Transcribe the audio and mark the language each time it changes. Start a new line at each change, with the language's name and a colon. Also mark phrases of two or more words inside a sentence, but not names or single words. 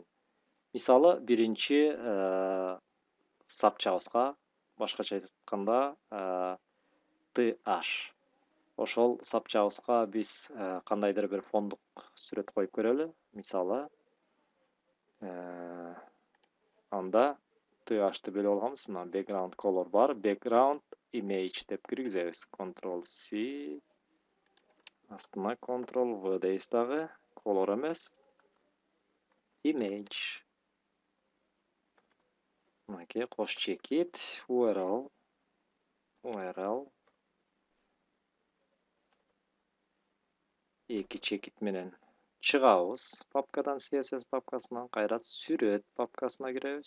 Kyrgyz: Мисалы, биринчи сапчабызга, башкача айтканда, th. Ошол сапчабызга биз кандайдыр бир фондук сүрөт коюп көрөлү. Мисалы, анда th-ты бөлүп алганбыз. Мына
English: background color
Kyrgyz: бар,
English: background image
Kyrgyz: деп киргизебиз. Ctrl-C, астына Ctrl-V дейбиз дагы. Color эмес, image. Мынакей кош чекит, URL. Эки чекит менен чыгабыз папкадан, CSS папкасынан, кайра сүрөт папкасына киребиз.